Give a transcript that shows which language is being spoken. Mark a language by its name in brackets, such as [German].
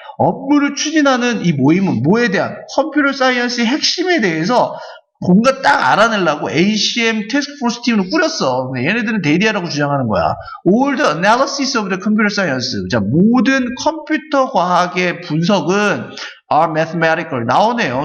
[Korean] 업무를 추진하는 이 모임은 뭐에 대한 컴퓨터 사이언스의 핵심에 대해서 뭔가 딱 알아내려고 ACM 태스크포스 팀을 꾸렸어. 얘네들은 데이디아라고 주장하는 거야. [English] All the analysis of the computer science. [Korean] 자, 모든 컴퓨터 과학의 분석은 [English] are mathematical. [Korean] 나오네요.